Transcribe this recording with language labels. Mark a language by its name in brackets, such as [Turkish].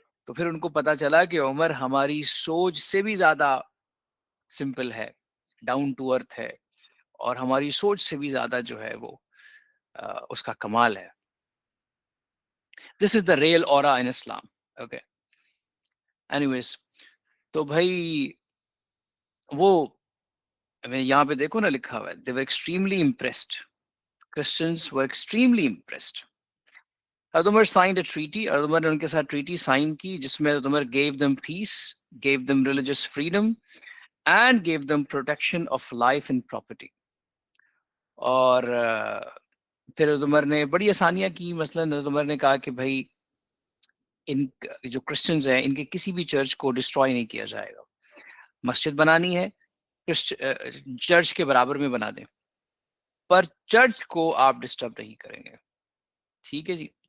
[Urdu] تو پھر ان کو پتا چلا کہ عمر ہماری سوچ سے بھی زیادہ سمپل ہے، ڈاؤن ٹو ارتھ ہے، اور ہماری سوچ سے بھی زیادہ جو ہے وہ اس کا کمال ہے. [English] This is the real aura in Islam. Okay, anyways ویز. [Urdu] تو بھائی وہ یہاں پہ دیکھو نا لکھا ہوا ہے [English] they were extremely impressed. Christians were extremely impressed. حضرت Umar signed a treaty. [Urdu] حضرت عمر نے ان کے ساتھ ٹریٹی سائن کی جس میں [English] حضرت Umar gave them peace, gave them religious freedom and gave them protection of life and property. [Urdu] اور پھر حضرت عمر نے بڑی آسانیاں کی، مثلا حضرت عمر نے کہا کہ بھائی ان جو کرسچنز ہیں ان کے کسی بھی چرچ کو ڈسٹروائے نہیں کیا جائے گا، مسجد بنانی ہے چرچ کے برابر میں بنا دیں، پر چرچ کو آپ ڈسٹرب نہیں کریں گے. ٹھیک ہے جی.